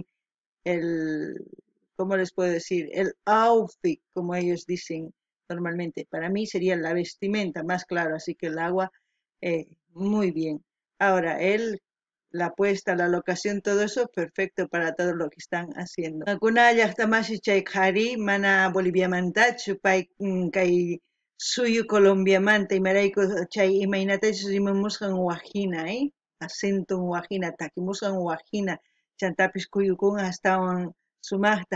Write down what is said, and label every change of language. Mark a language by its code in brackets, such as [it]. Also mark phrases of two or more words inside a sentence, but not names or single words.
[es] ¿Cómo les puedo decir? El outfit, como ellos dicen normalmente. Para mí sería la vestimenta, más claro, así que el agua, muy bien. Ahora, la puesta, la locación, todo eso, perfecto para todo lo que están haciendo. [qu] Kuna llaqtamashi chay qhari, mana Boliviamantachu, pay kay suyu Colombiamanta imarayku chay imaynatachus rimamusqan wajina, acento wajina, takimusqan wajina, chantapis kuyukun astawan sumaqta.